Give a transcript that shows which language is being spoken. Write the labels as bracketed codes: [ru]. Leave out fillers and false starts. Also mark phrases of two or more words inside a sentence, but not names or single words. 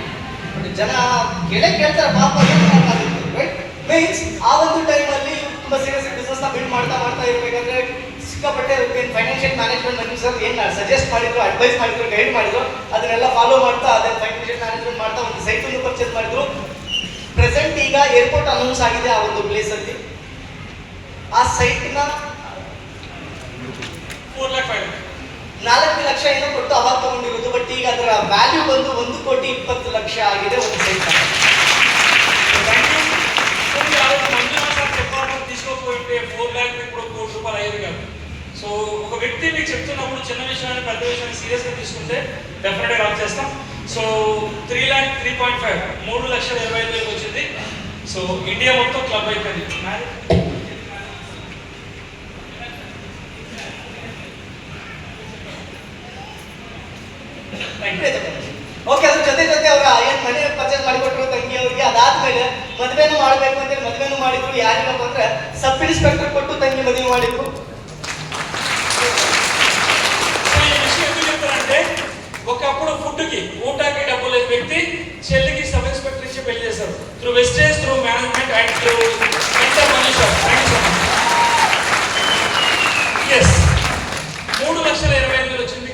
[kn] ಬಟ್ ಜನ ಕೇಳ್ತಾರೆ ಪಾಪ, [en] right means [kn] ಆ ಒಂದು ಟೈಮಲ್ಲಿ ತುಂಬಾ [en] serious business [kn] ನ ಬಿಲ್ಡ್ ಮಾಡ್ತಾ ಇರ್ಬೇಕಾದ್ರೆ ಸಿಕ್ಕಾಪಟ್ಟೆ [en] financial management [kn] ಮಂಜು ಸರ್ ಏನ್ ಸಜೆಸ್ಟ್ ಮಾಡಿದ್ರು, ಅಡ್ವೈಸ್ ಮಾಡಿದ್ರು, ಗೈಡ್ ಮಾಡಿದ್ರು, ಅದನ್ನೆಲ್ಲ ಫಾಲೋ ಮಾಡ್ತಾ ಅದೇ [en] financial management [kn] ಮಾಡ್ತಾ ಒಂದು ಸೈಟ್ ಅನ್ನು ಪರ್ಚೇಸ್ ಮಾಡಿದ್ರು. ಪ್ರೆಸೆಂಟ್ ಈಗ [en] airport announce [kn] ಆಗಿದೆ ಆ ಒಂದು ಪ್ಲೇಸ್ ಅಲ್ಲಿ. ಆ ಸೈಟ್ ನ ಅದರ ವ್ಯಾಲ್ಯೂ ಬಂದು 1,20,00,000 ಆಗಿದೆ ಒಂದು ಸೈಟ್. [te] తీసుకోకపోతే 4 లాక్ ఇప్పుడు ₹1 కోటి అయ్యేది కాదు. సో ఒక వ్యక్తి మీకు చెప్తున్నప్పుడు చిన్న విషయాన్ని పెద్ద విషయాన్ని సీరియస్గా తీసుకుంటే డెఫినెట్గా రన్ చేస్తాం. సో 3,05,000 3,25,000 వచ్చింది. సో ఇండియా మొత్తం క్లబ్ అయిపోయింది. [kn] ಓಕೆ, ಅದ್ರ ಜೊತೆ ಅವರ ಏನು ಮನೆ ಪರ್ಚೇಸ್ ಮಾಡಿಕೊಟ್ರು ತಂಗಿ ಅವ್ರಿಗೆ. ಅದಾದ್ಮೇಲೆ ಮದುವೆನೂ ಮಾಡಬೇಕು ಅಂತೇಳಿ ಮದುವೆನೂ ಮಾಡಿದ್ರು. ಯಾರಿಗಪ್ಪ ಅಂದ್ರೆ [en] sub inspector [kn] ಕೊಟ್ಟು ತಂಗಿ ಮದುವೆ ಮಾಡಿದ್ರು. [te] అంటే ఒకప్పుడు ఫుడ్కి ఊటకి డబ్బులు లేని వ్యక్తి చెల్లికి [en] sub inspector [te] ఇచ్చి పెళ్లి చేశారు. [en] through wastage, through management and through S 3,20,000 వచ్చింది.